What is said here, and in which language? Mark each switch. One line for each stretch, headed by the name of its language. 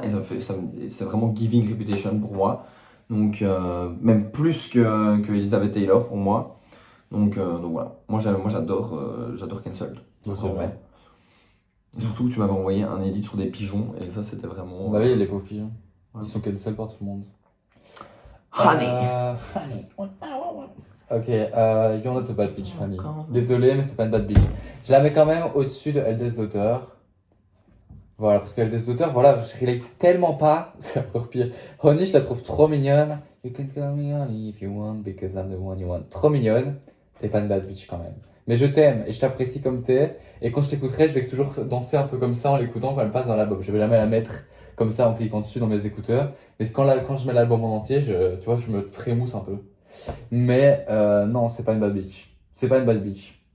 French: Et c'est vraiment giving reputation pour moi. Donc, même plus que Elizabeth Taylor pour moi. Donc voilà. Moi j'adore Cancelled. C'est vrai. Et surtout que tu m'avais envoyé un edit sur des pigeons, et ça c'était vraiment. Bah oui, les pauvres pigeons. Ouais. Ils sont cancel par tout le monde.
English: Honey. Honey. Ok, you're not a bad bitch, honey.
French: Désolé, mais c'est pas une bad bitch. Je la mets quand même au-dessus de Eldest Daughter. Voilà, parce que Eldest Daughter, voilà, je relate tellement pas. C'est encore pire. Honey, je la trouve trop mignonne.
English: You can call me honey if you want, because I'm the one you want.
French: Trop mignonne. T'es pas une bad bitch quand même. Mais je t'aime et je t'apprécie comme t'es. Et quand je t'écouterai, je vais toujours danser un peu comme ça en l'écoutant quand elle passe dans l'album. Je vais jamais la mettre comme ça en cliquant dessus dans mes écouteurs. Mais quand je mets l'album en entier, tu vois, je me frémousse un peu. Mais non, c'est pas une bad bitch. C'est pas une bad bitch.